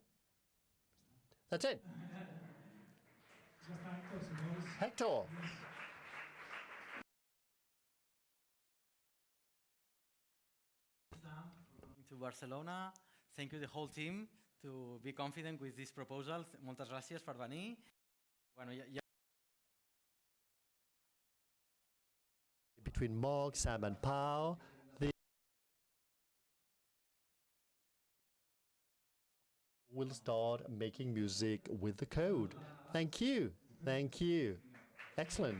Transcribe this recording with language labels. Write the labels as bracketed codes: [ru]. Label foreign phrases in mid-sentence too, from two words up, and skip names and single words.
[en] That's it. Hector. To Barcelona. Thank you the whole team to be confident with this proposal. [ca] Moltes gràcies per venir. [en] Bueno, Between Mark, Sam and Pau, we'll start making music with the code. Thank you. Thank you. Excellent.